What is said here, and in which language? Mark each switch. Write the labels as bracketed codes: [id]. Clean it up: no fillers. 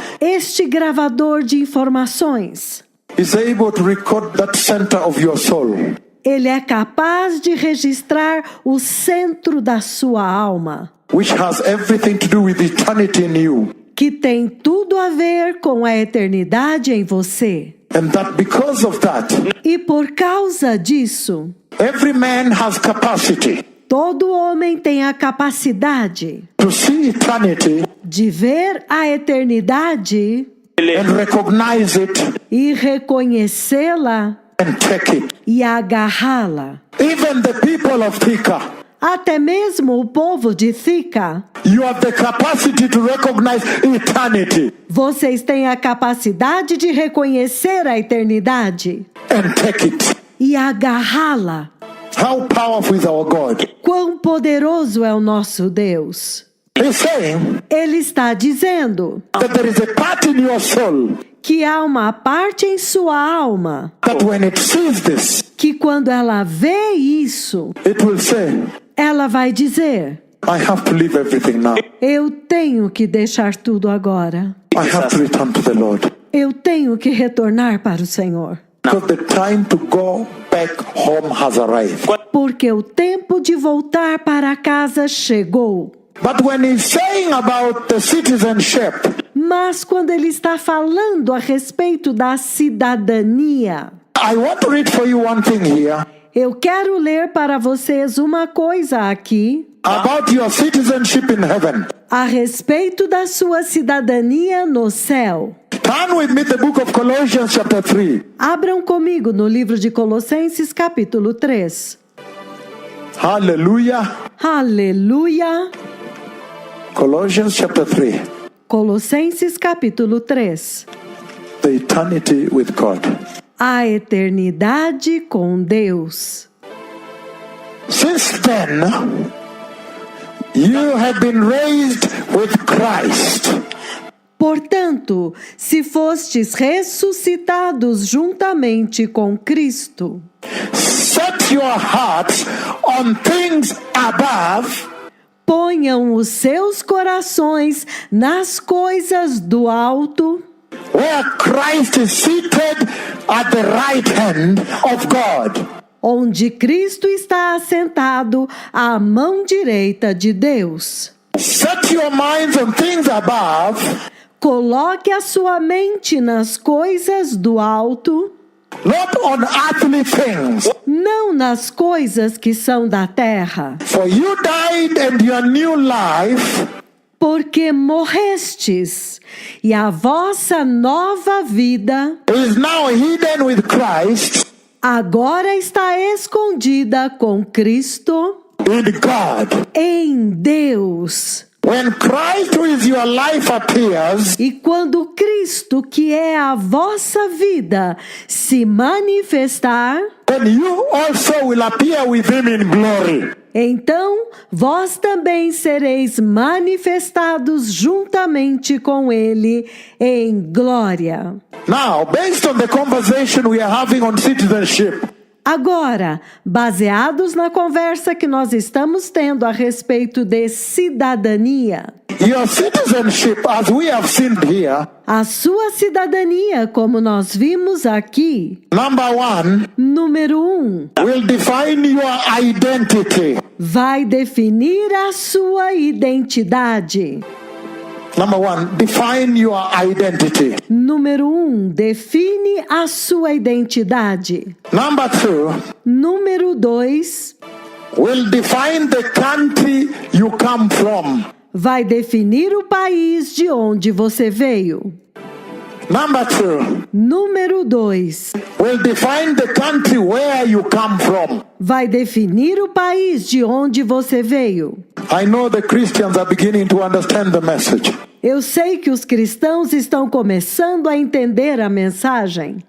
[pt] este gravador de informações, [en] is able to record that center of your soul. [pt] ele é capaz de registrar o centro da sua alma, [en] Which has everything to do with eternity in you. [pt] que tem tudo a ver com a eternidade em você. [en] And that because of that, [pt] E por causa disso, [en] every man has capacity [pt] todo homem tem a capacidade [en] to see eternity [pt] de ver a eternidade [en] and recognize it [pt] e reconhecê-la [en] and take it. [pt] e agarrá-la. [en] Even the people of Thika, [pt] Até mesmo o povo de Thika, [en] you have the capacity to recognize eternity [pt] vocês têm a capacidade de reconhecer a eternidade [en] and take it. [pt] e agarrá-la. [en] How powerful is our God? [pt] Quão poderoso é o nosso Deus! [en] He's saying [pt] Ele está dizendo [en] that there is a part in your soul [pt] que há uma parte em sua alma [en] that when it sees this, [pt] que quando ela vê isso, [en] it will say, [pt] ela vai dizer: [en] I have to leave everything now. [pt] eu tenho que deixar tudo agora. [en] I have to return to the Lord. [pt] Eu tenho que retornar para o Senhor. [en] Because the time to go back home has arrived. [pt] Porque o tempo de voltar para casa chegou. [en] But when he's saying about the citizenship, [pt] Mas quando ele está falando a respeito da cidadania, [en] I want to read for you one thing here [pt] eu quero ler para vocês uma coisa aqui [en] about your citizenship in heaven. [pt] a respeito da sua cidadania no céu. [en] Turn with me the book of Colossians chapter 3. [pt] Abram comigo no livro de Colossenses capítulo 3. [en] Hallelujah. [pt] Aleluia! [en] Colossians chapter 3. [pt] Colossenses capítulo 3. [en] The eternity with God. [pt] A eternidade com Deus. [en] Since then, you have been raised with Christ. [pt] Portanto, se fostes ressuscitados juntamente com Cristo, [en] Set your hearts on things above, [pt] ponham os seus corações nas coisas do alto, [en] where Christ is seated at the right hand of God. [pt] onde Cristo está assentado à mão direita de Deus. [en] Set your minds on things above, [pt] Coloque a sua mente nas coisas do alto, [en] not on earthly things. [pt] não nas coisas que são da terra. [en] For you died and your new life [pt] Porque morrestes, e a vossa nova vida [en] is now hidden with Christ [pt] agora está escondida com Cristo [en] in God. [pt] em Deus. [en] When Christ, who is your life, appears, [pt] E quando Cristo, que é a vossa vida, se manifestar, [en] then you also will appear with him in glory. [pt] então vós também sereis manifestados juntamente com Ele em glória. [en] Now, based on the conversation we are having on citizenship, [pt] Agora, baseados na conversa que nós estamos tendo a respeito de cidadania, [en] your citizenship, as we have seen here, [pt] a sua cidadania, como nós vimos aqui, [en] number one, [pt] número 1, [en] will define your identity. [pt] vai definir a sua identidade. [en] Number one, define your identity. [pt] Número 1, define a sua identidade. [en] Number two, [pt] Número 2, [en] will define the country you come from. [pt] vai definir o país de onde você veio. [en] Number 2. [pt] Número 2. [en] Will define the country where you come from. [pt] Vai definir o país de onde você veio. [en] I know the Christians are beginning to understand the message. [pt] Eu sei que os cristãos estão começando a entender a mensagem.